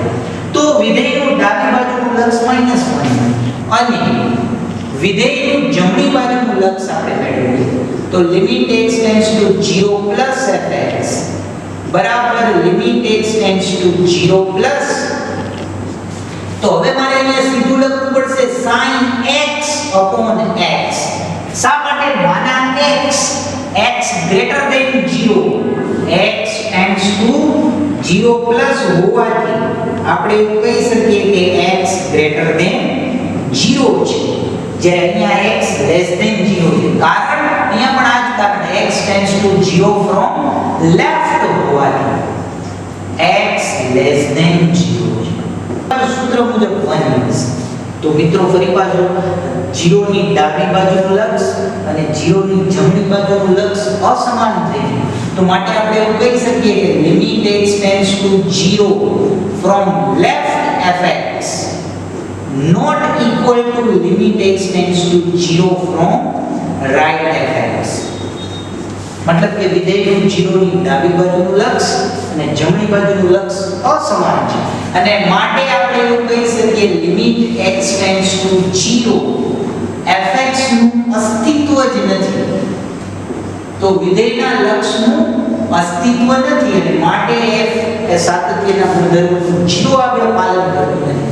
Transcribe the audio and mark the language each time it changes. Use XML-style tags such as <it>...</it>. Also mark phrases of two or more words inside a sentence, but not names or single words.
<gu>તો વિધેયનું ડાબી બાજુનું લક્ષ -1 મળે અને વિધેયનું જમણી બાજુનું લક્ષ આપણે મેળવીએ તો</gu> <en>limit x tends to 0 fx</en> <gu>બરાબર</gu> <en>limit x tends to 0</en> <gu>તો હવે મારે અહીંયા સીધું લખવું પડશે</gu> <en>sin x upon x.</en> <gu>શા માટે માનાંક x</gu> <en>x greater than 0 x tends to 0</en> <gu>હોવાથી આપણે એવું કહી શકીએ કે</gu> <en>x greater than 0</en> <gu>છે, જ્યારે અહીંયા</gu> <en>x less than 0</en> <gu>છે, કારણ અહીંયા પણ આ જ કારણ</gu> <en>x tends to 0 from left</en> <gu>હોવાથી</gu> <en>x less than 0</en> <gu>છે. સૂત્ર મુજબ 1 મળશે. તો મિત્રો ફરી પાછો 0 ની ડાબી બાજુનું લક્ષ અને 0 ની જમણી બાજુનું લક્ષ અસમાન થઈ જાય તો માટે આપણે એવું કહી શકીએ કે</gu> <en>limit x tends to 0 from left fx not equal to limit x tends to 0 from right fx.</en> <gu>मतलब કે વિધેયનું 0 ની ડાબી બાજુનું લક્ષ અને જમણી બાજુનું લક્ષ અસમાન છે અને માટે આપણે એવું કહી શકીએ</gu> <en>limit x tends to 0 fx</en> <gu>નું અસ્તિત્વ જ નથી, તો વિધેયના લક્ષનું અસ્તિત્વ નથી અને માટે f એ સાતત્યના ગુણધર્મનું 0 આગળ પાલન કરતું નથી.</gu>